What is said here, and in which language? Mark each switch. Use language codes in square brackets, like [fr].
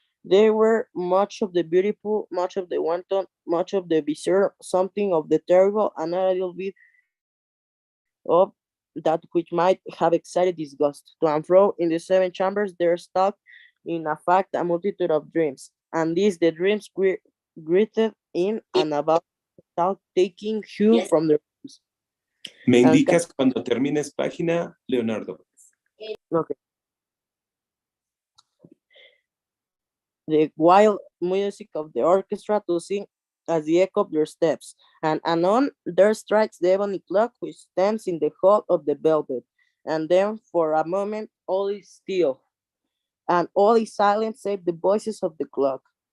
[en] There were much of the beautiful, much of the wanton, much of the bizarre, something of the terrible, and a little bit of that which might have excited disgust. To and fro in the seven chambers there stalked in a fact a multitude of dreams, and these the dreams greeted in and about without taking hue from the rooms. [es] Me [en] And [es] indicas cuando termines página, Leonardo. [en] okay. The wild music of the orchestra to sing as the echo of their steps, and anon there strikes the ebony clock which stands in the hall of the velvet, and then for a moment all is still, and all is silent save the voices of the clock.